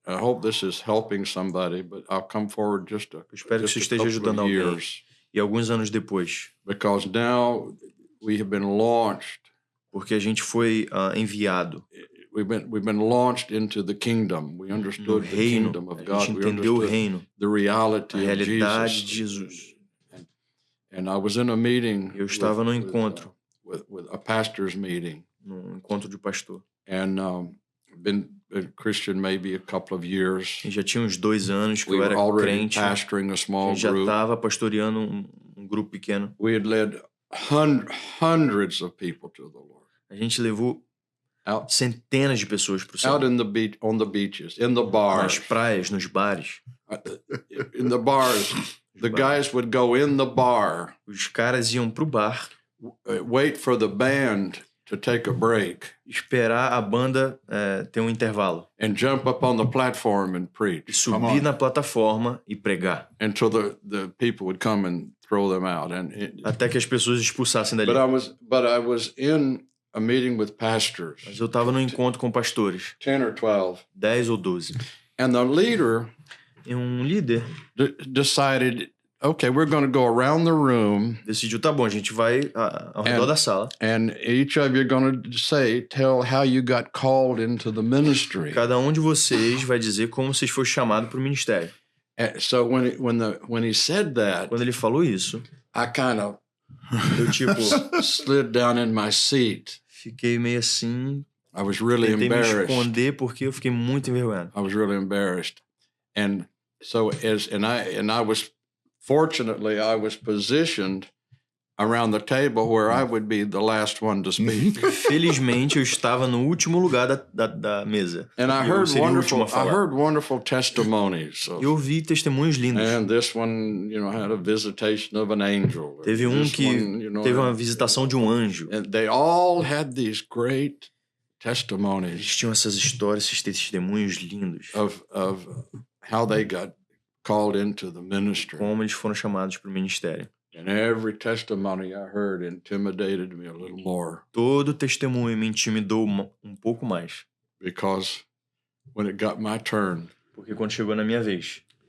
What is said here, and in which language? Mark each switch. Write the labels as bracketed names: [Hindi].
[English] I hope this is helping somebody, but I'll come forward just a [Portuguese] espero que isso esteja ajudando alguém. E alguns anos depois. [English] Because now we have been launched. [Portuguese] Porque a gente foi enviado. [English] We've been launched into the kingdom. We understood the kingdom of God. [Portuguese] A gente entendeu o reino. [English] The reality [Portuguese] a realidade [English] of [Portuguese] de Jesus. [English] And I was in a meeting. [Portuguese] Eu estava num encontro. [English] With a pastor's meeting. [Portuguese] Num encontro de pastor. [English] And been a Christian maybe a couple of years. [Portuguese] E já tinha uns 2 anos que eu era crente. [English] Pastoring a small [Portuguese] já estava pastoreando um grupo pequeno. [English] We had led hundreds of people to the Lord. [Portuguese] A gente levou centenas de pessoas para o Senhor. [English] Out on the beaches, in the bars. [Portuguese] Nas praias, nos bares. [English] In the bars, the guys would go in the bar. [Portuguese] Os caras iam pro bar. [English] Wait for the band to take a break. [Portuguese] Esperar a banda ter um intervalo. [English] And jump up on the platform and preach. [Portuguese] E subir na plataforma e pregar. [English] Until the people would come and throw them out. [Portuguese] Até que as pessoas expulsassem dali. [English] But I was in a meeting with pastors. [Portuguese] Mas eu estava num encontro com pastores. [English] 10 or 12. [Portuguese] 10 ou 12. [English] And the leader [Portuguese] e líder [English] decided, okay, we're going to go around the room. [Portuguese] Decidiu, tá bom, a gente vai ao redor da sala. [English] And each of you are going to tell how you got called into the ministry. [Portuguese] Cada de vocês vai dizer como vocês foram chamados para o ministério. [English] So when he said that, [Portuguese] quando ele falou isso, [English] I kind of slid down in my seat. [Portuguese] Fiquei meio assim. [English] I was really embarrassed. [Portuguese] Me esconder porque eu fiquei muito envergonhado. [English] I was really embarrassed. And so I was fortunately I was positioned around the table where I would be the last one to speak. [Portuguese] Felizmente eu estava no último lugar da mesa. [English] And I heard wonderful testimonies. So, [Portuguese] eu ouvi testemunhos lindos. [English] And this one, had a visitation of an angel. [Portuguese] Teve que teve uma visitação de anjo. [English] And they all had these great testimonies. [Portuguese] Eles tinham essas histórias, esses testemunhos lindos. [English] Of how they got called into the ministry. [Portuguese] Como eles foram chamados para o ministério. [English] And every testimony I heard intimidated me a little more. [Portuguese] Todo testemunho me intimidou pouco mais. [English] Because when it got my turn, [Portuguese] porque quando chegou na minha vez,